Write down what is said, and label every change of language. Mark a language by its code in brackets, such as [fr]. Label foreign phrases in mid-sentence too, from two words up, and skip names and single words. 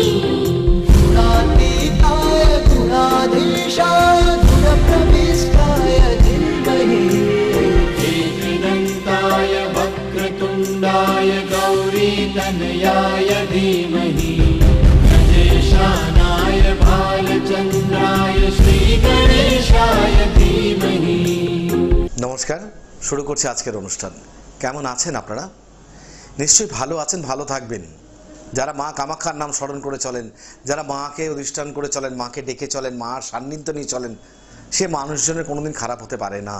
[sa] गुणातीताय गुणाधीशाय गुणप्रविष्टाय धीमहि एकदन्ताय वक्रतुण्डाय गौरीतनयाय धीमहि गणेशानाय भालचन्द्राय श्रीगणेशाय धीमहि। [bn] নমস্কার, শুরু করছি আজকের অনুষ্ঠান। কেমন আছেন আপনারা? নিশ্চয়ই ভালো আছেন, ভালো থাকবেন। যারা মা কামাখ্যার নাম স্মরণ করে চলেন, যারা মাকে অধিষ্ঠান করে চলেন, মাকে ডেকে চলেন, মার সান্নিধ্য নিয়ে চলেন, সে মানুষজনের কোনোদিন খারাপ হতে পারে না।